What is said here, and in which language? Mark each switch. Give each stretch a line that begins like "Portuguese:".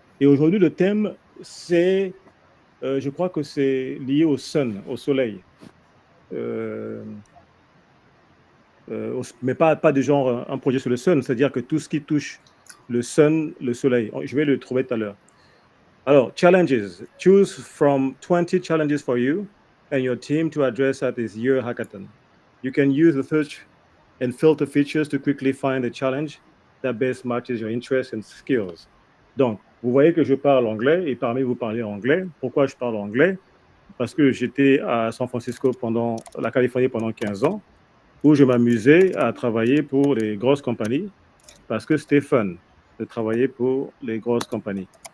French: Et aujourd'hui, le thème, c'est... je crois que c'est lié au sun, au soleil. Mais pas de genre un projet sur le sun, c'est-à-dire que tout ce qui touche le sun, le soleil. Je vais le trouver tout à l'heure. Alors, challenges.
English: Choose from 20 challenges for you and your team to address at this year hackathon. You can use the search and filter features to quickly find a challenge that best matches your interests and skills.
French: Donc, vous voyez que je parle anglais et parmi vous parlez anglais. Pourquoi je parle anglais? Parce que j'étais à San Francisco la Californie pendant 15 ans, où je m'amusais à travailler pour les grosses compagnies, parce que c'était fun de travailler pour les grosses compagnies.